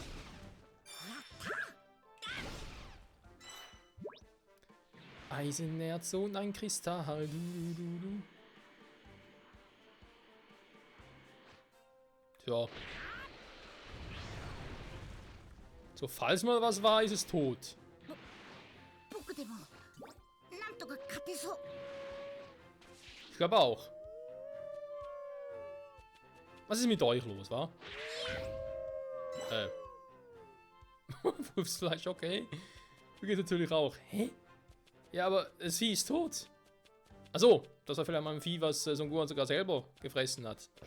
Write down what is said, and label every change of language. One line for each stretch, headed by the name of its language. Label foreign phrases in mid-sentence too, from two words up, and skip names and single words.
German: Eisenerz und ein Kristall. Tja. So, falls mal was war, ist es tot.
Japanese: 僕でもなんとか勝てそう。
German: Ich glaube auch. Was ist mit euch los, wa? Wurfsfleisch, okay. Du gehst natürlich auch. Hä? Ja, aber das Vieh ist tot. Achso, das war vielleicht mal ein Vieh, was Son Gohan sogar selber gefressen hat.